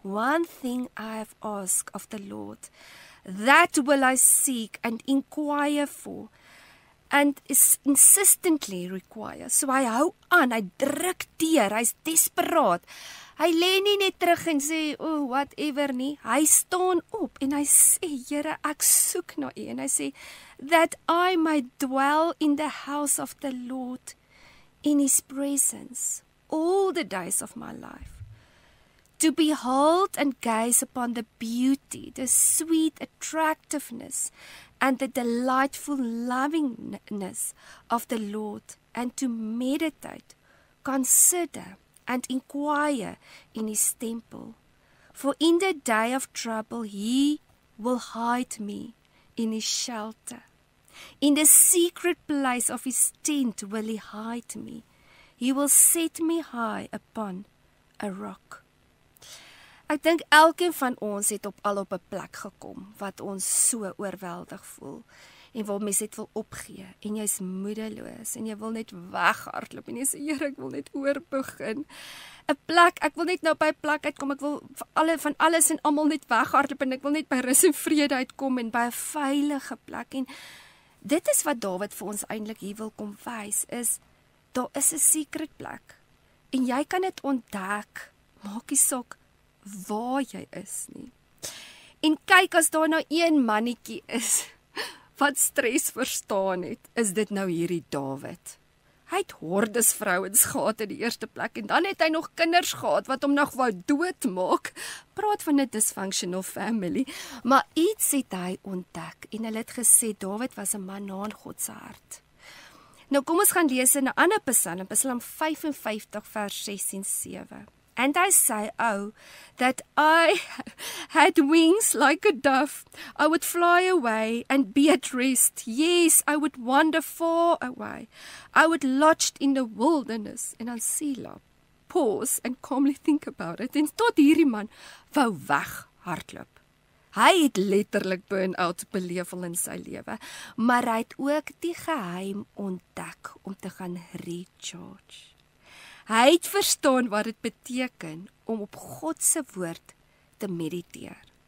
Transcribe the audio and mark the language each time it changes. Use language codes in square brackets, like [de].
[en] One thing I have asked of the Lord, that will I seek and inquire for, and is insistently require. [af] So hy hou aan, hy druk deur, hy's desperaat. Hy lê nie net terug en sê, whatever nie. Hy staan op en hy sê, Here, ek soek na U. En hy sê, [en] that I might dwell in the house of the Lord, in His presence, all the days of my life. To behold and gaze upon the beauty, the sweet attractiveness, and the delightful lovingness of the Lord, and to meditate, consider, and inquire in His temple. For in the day of trouble He will hide me in His shelter. In the secret place of His tent will He hide me. He will set me high upon a rock. [af] Ek dink elkeen van ons het al op 'n plek gekom wat ons so oorweldig voel, en waar mens net wil opgee, en jy's moedeloos, en jy wil net weghardloop, en jy sê, Here, ek wil net oorbegin. 'n plek, ek wil net nou by 'n plek uitkom, ek wil van alles en almal net weghardloop, en ek wil net by rus en vrede uitkom, en by 'n veilige plek. En dit is wat Dawid vir ons eintlik hier wil kom wys, is, daar is 'n secret plek, en jy kan dit ontdek, maak nie saak waar jy is nie. En kyk, as daar nou een mannetjie is wat stres verstaan het, is dit nou hierdie Dawid. Hy het hordes vrouens gehad in die eerste plek, en dan het hy nog kinders gehad wat hom nog wou doodmaak. Praat van 'n dysfunctional family, maar iets het hy ontdek, en hulle het gesê, Dawid was 'n man na in God se hart. Nou kom ons gaan lees in 'n ander Psalm, Psalm 55 vers 6 en 7. [en] And I say, that I had wings like a dove, I would fly away and be at rest. Yes, I would wander far away. I would lodge in the wilderness. [af] En dan [en] Selah, pause and calmly think about it. [af] En tot hierdie man wou weghardloop. Hy het letterlik burn-out beleef in sy lewe, maar hy het ook die geheim ontdek om te gaan recharge. Hy het verstaan wat dit beteken om op God se woord te mediteer.